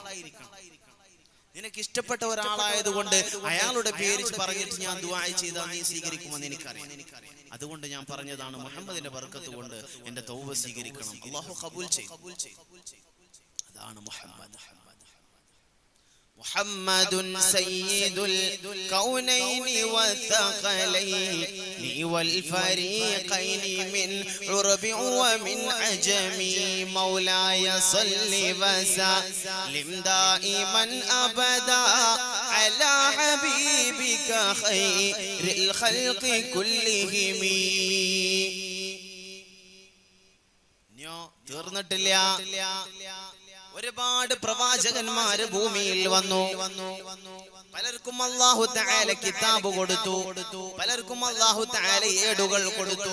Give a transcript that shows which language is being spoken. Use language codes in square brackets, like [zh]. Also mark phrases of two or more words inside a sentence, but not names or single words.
[ml] നിനക്ക് ഇഷ്ടപ്പെട്ട ഒരാളായതുകൊണ്ട് അയാളുടെ പേര് പറഞ്ഞിട്ട് ഞാൻ ദുആ ചെയ്താൽ നീ സ്വീകരിക്കുമെന്ന് എനിക്കറിയാം. അതുകൊണ്ട് ഞാൻ പറഞ്ഞതാണ്, മുഹമ്മദിന്റെ ബർക്കത്ത് കൊണ്ട് എന്റെ തൗബ സ്വീകരിക്കണം. അല്ലാഹു ഖബൂൽ ചെയ്തു. അതാണ് മുഹമ്മദ്. [ar] محمد سيد الكونين والثقلين والفريقين من عرب ومن عجم مولاي صل وسلم دائما أبدا على حبيبك خير الخلق كلهم. [ml] തീർന്നിട്ടില്ല. ഒരുപാട് പ്രവാചകന്മാര് ഭൂമിയിൽ വന്നു. പലർക്കും [ar] الله تعالى [ml] കിതാബ് കൊടുത്തു, പലർക്കും [ar] الله تعالى [ml] ഏടുകൾ കൊടുത്തു.